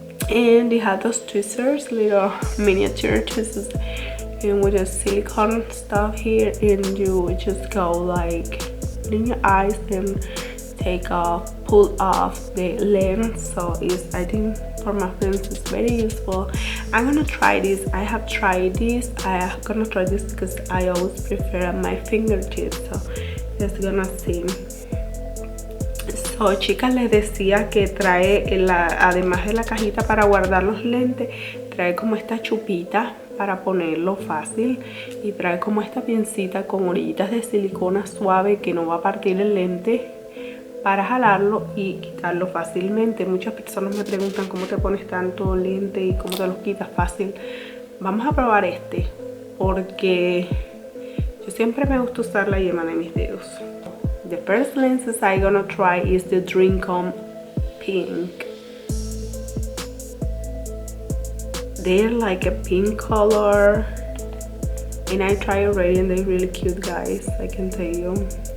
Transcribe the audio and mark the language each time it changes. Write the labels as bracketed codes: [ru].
[en] And they have those tweezers, little miniature tweezers, and with the silicone stuff here, and you just go like in your eyes and pull off the lens. So it's, I think for my friends it's very useful. I'm gonna try this. I have tried this. I'm gonna try this because I always prefer my fingertips. So just gonna see. [es] So chicas, les decía que trae además de la cajita para guardar los lentes, trae como esta chupita para ponerlo fácil, y trae como esta pincita con orillitas de silicona suave que no va a partir el lente, para jalarlo y quitarlo fácilmente. Muchas personas me preguntan cómo te pones tanto lente y cómo te los quitas fácil. Vamos a probar este, porque yo siempre me gusta usar la yema de mis dedos. [en] The first lenses I'm gonna try is the Dreamcon pink. they're like a pink color, and I tried already and they're really cute, guys, I can tell you.